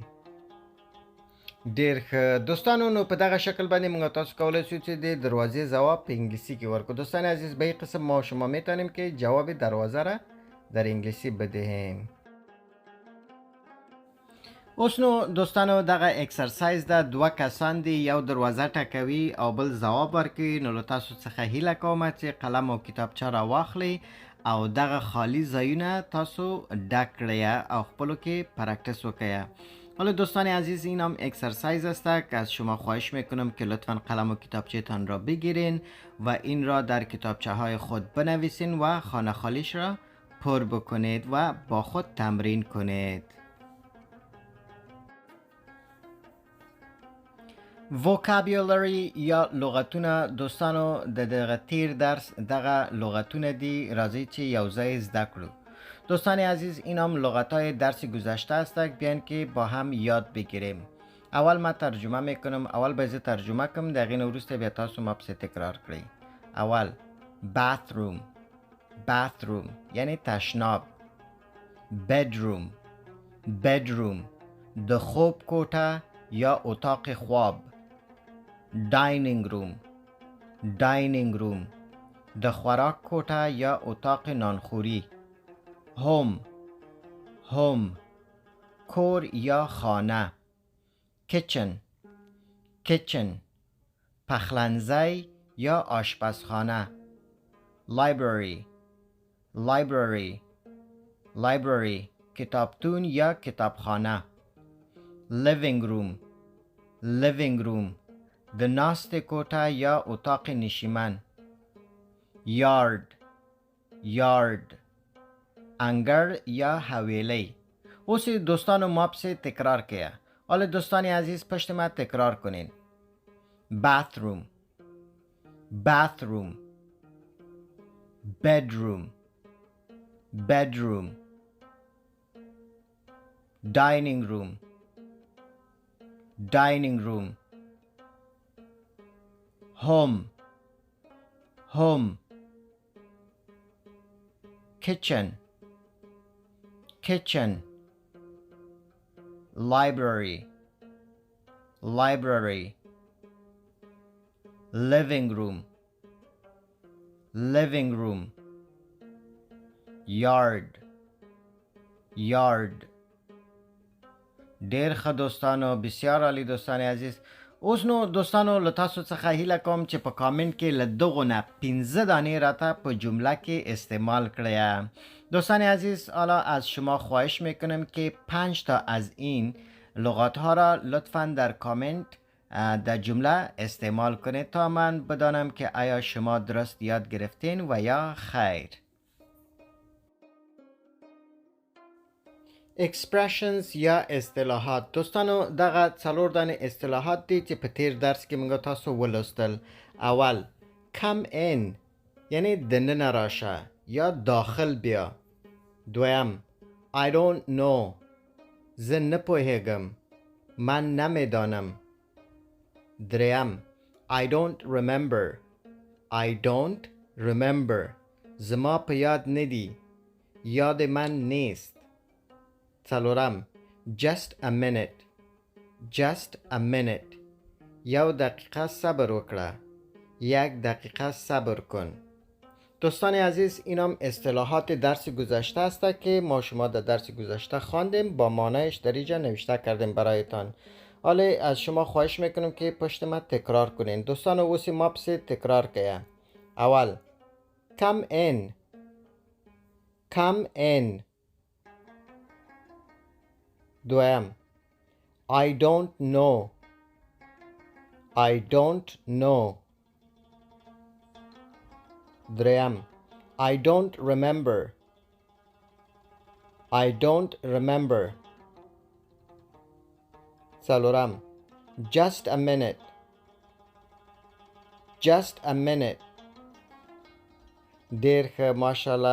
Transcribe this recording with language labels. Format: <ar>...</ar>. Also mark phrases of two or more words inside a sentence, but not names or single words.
<ps>ډیر ښه دوستانو، نو په دغه شکل باندې موږ تاسو کولی شو چې د دروازې ځواب په انګلیسی کې ورکو.</ps> <fa>دوستان عزیز به این قسم ما شما میتونیم که جواب دروازه را در انگلیسی بدهیم.</fa> <ps>اوس نو دوستانو دغه اکسرسایز ده، دوه کسان دی، یو دروازه ټکوي او بل ځواب ورکوي. نو له تاسو څخه هیله کوم چې قلم او کتابچه را واخلئ او دغه خالی ځایونه تاسو ډک کړئ او خپلو کې پرکټس وکړئ.</ps> <fa>حالا دوستان عزیز این هم اکسرسایز است که از شما خواهش میکنم که لطفا قلم و کتابچه تان را بگیرین و این را در کتابچه های خود بنویسین و خانه خالیش را پر بکنید و با خود تمرین کنید.</fa> <ps>vocabulary یا لغتونه دوستانو د دغه تیر درس دغه لغتونه دی، راځي چې یو ځای زده کړو.</ps> <fa>دوستان عزیز این هم لغت های درس گذشته است، بیان که با هم یاد بگیریم. اول ما ترجمه میکنم، اول باید ترجمه کنم،</fa> <ps>دقیقه نوروسته بیا تاسو ما پس تکرار کردی.</ps> <fa>اول</fa> <en>bathroom، bathroom</en> <fa>یعنی تشناب.</fa> <en>bedroom، bedroom</en> <ps>د خوب کوټه یا</ps> <fa>اتاق خواب.</fa> <en>dining room، dining room</en> <ps>د خوراک کوټه یا</ps> <fa>اتاق نانخوری.</fa> <en>home، home</en> <ps>کور یا خانه.</ps> <en>kitchen، kitchen</en> <ps>پخلنځی یا آشپزخانه.</ps> <en>library، library library</en> <ps>کتابتون یا کتابخانه.</ps> <en>living room، living room</en> <ps>د ناست کوټه یا</ps> <fa>اتاق نشیمن.</fa> <en>yard، yard</en> <ps>انگر یا حویلی. اوس دوستانو ما پس تکرار کیا.</ps> <fa>حالا دوستان عزیز پشت ما تکرار کنین.</fa> <en>bathroom، bathroom bedroom، bedroom dining room، dining room home، home kitchen، kitchen library، library living room، living room yard، yard.</en> <ps>ډیر ښه دوستانو،</ps> <fa>بسیار عالی دوستان عزیز.</fa> <ps>اوس نو دوستانو له تاسو څخه هیله کوم چې په کامنت کې له دغو نه 15 دانې راته په جمله کې استعمال کړئ.</ps> <fa>دوستان عزیز حالا از شما خواهش میکنم که 5 تا از این لغات ها را لطفاً در کامنت در جمله استعمال کنید تا من بدانم که آیا شما درست یاد گرفتین و یا خیر. expressions یا اصطلاحات.</fa> <ps>دوستانو دغه څلور دانې اصطلاحات دي چې په تیر درس کې موږ تاسو ولوستل. اول</ps> <en>come in</en> <ps>یعنی دننه راشه یا</ps> <fa>داخل بیا.</fa> <ps>دویم</ps> <en>I don't know</en> <ps>زه نه پوهیږم،</ps> <fa>من نمیدانم.</fa> <ps>دریم</ps> <en>I don't remember I don't remember</en> <ps>زما په یاد ندی،</ps> <fa>یاد من نیست.</fa> <ps>څلورم</ps> <en>just a minute just a minute</en> <ps>یو دقیقه صبر وکړه،</ps> <fa>یک دقیقه صبر کن. دوستان عزیز اینم اصطلاحات درس گذشته است که ما شما در درس گذشته خواندیم، با معنایش در اینجا نوشته کردیم برایتان. حالا از شما خواهش میکنم که پشت ما تکرار کنین.</fa> <ps>دوستان اوسی ما پس تکرار که.</ps> <en>اول come in come in. دویم I don't know I don't know. دریم I don't remember I don't remember.</en> <ps>څلورم</ps> <en>just a minute just a minute</en> <ps>ډیر ښه ماشاءالله.</ps>